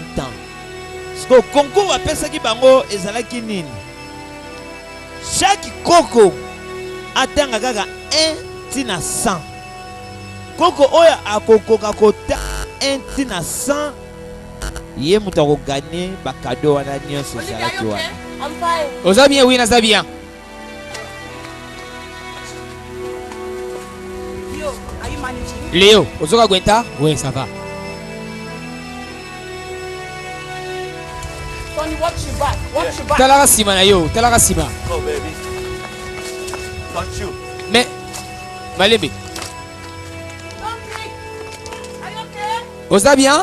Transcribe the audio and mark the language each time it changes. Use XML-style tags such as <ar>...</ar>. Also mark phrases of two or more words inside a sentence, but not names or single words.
<ln>Siko concours bapesaki bango ezalaki nini? Chaque koko atanga kaka 1 tina 100. Koko oyo akokoka kota 1 tina 100 ye mutu akoganye bakado wana nyonso ezalaki wana.</ln> <en>I'm fine.</en> <ln>Oza</ln> <fr>bien, oui,</fr> <ln>naza bien.</ln> <en>Yo, are you managing?</en> <ln>Léo, ozoka gwenta?</ln> <fr>Oui, ça va.</fr> <en>Tony, watch your back. Watch your back.</en> <ln>Talaka sima na yo, talaka sima.</ln> <en>Oh, baby. Not you.</en> <fr>Mais, Malembe,</fr> <en>Tony, are you okay?</en> <ln>oza bien?</ln>